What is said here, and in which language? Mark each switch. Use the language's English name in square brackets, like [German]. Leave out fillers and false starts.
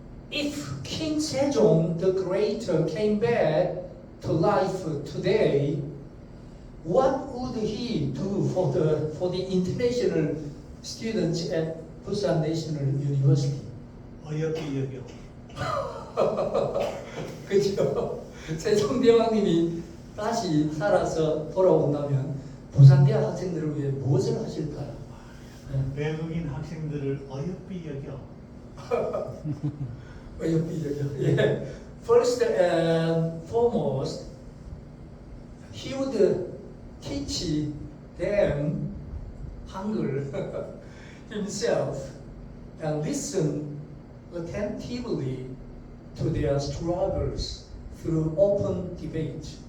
[English] If King Sejong the Greater came back to life today, what would he do for the international students at Busan National University? [Korean] 어여삐 여겨. 그죠? 세종대왕님이 다시 살아서 돌아온다면 부산대학 학생들을 위해 무엇을 하실까요? 외국인 학생들을 어여삐 여겨. [English] Yeah. First and foremost, he would teach them Hangul himself and listen attentively to their struggles through open debate.